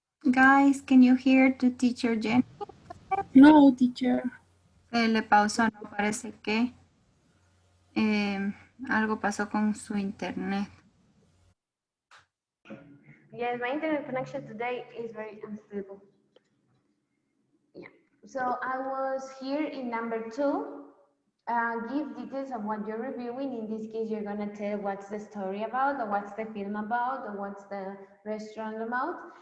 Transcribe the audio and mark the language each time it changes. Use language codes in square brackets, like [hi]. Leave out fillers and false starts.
[en] Guys, can you hear to Teacher Jenny? No, teacher. [es] Se le pausó, no parece que algo pasó con su internet. [en] yes, my internet connection today is very unstable. Yeah. So I was here in number two. Give details of what you're reviewing. In this case, you're gonna tell what's the story about, or what's the film about, or what's the restaurant about.